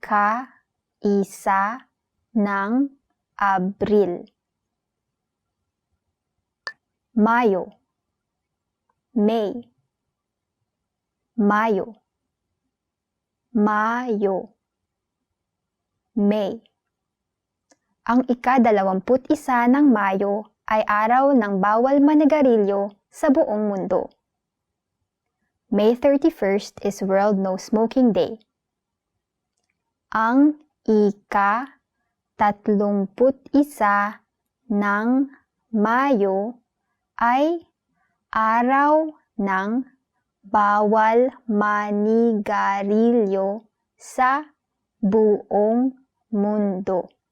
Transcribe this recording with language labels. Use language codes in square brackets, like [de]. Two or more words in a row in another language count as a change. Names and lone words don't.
[tl] Ika-1 ng Abril. Mayo, May, Mayo, Mayo, May. Ang ika-21 ng Mayo ay araw ng bawal manigarilyo sa buong mundo. [en] May 31st is World No Smoking Day. [tl] Ang ika-31 ng Mayo ay araw ng bawal manigarilyo sa buong mundo.